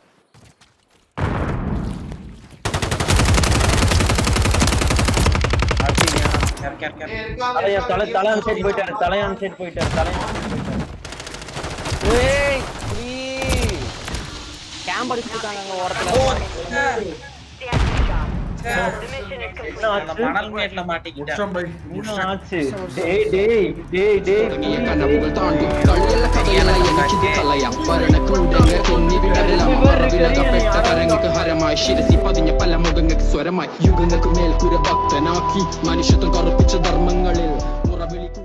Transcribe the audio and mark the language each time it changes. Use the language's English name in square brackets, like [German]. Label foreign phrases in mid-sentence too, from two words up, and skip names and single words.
[Tamil] தலையான் சைடு போயிட்டாரு. ஏய் நீ கேம்ப் அடிச்சிட்டாங்க அங்க ஓரத்துல. [English] The mission is complete. [Tamil] மணல் மேட்ல மாட்டிக்கிட்டேன். முச்சம் பை. என்ன ஆச்சு? டேய் [Malayalam] കനവുകൾ താണ്ടി കളിയല്ല കഥയല്ല എനിക്കിത് കളയാം ഭരണക്കൂടങ്ങൾ കൊന്നിവിടരെല്ലാം മറവിലകപ്പെട്ട കരങ്ങൾക്ക് ഹരമായി ശിരസി പതിഞ്ഞ പല മുഖങ്ങൾക്ക് സ്വരമായി യുഗങ്ങൾക്ക് മേൽക്കുര ഭക്തനാക്കി മനുഷ്യത്വം കറുപ്പിച്ച ധർമ്മങ്ങളിൽ മുറവിളി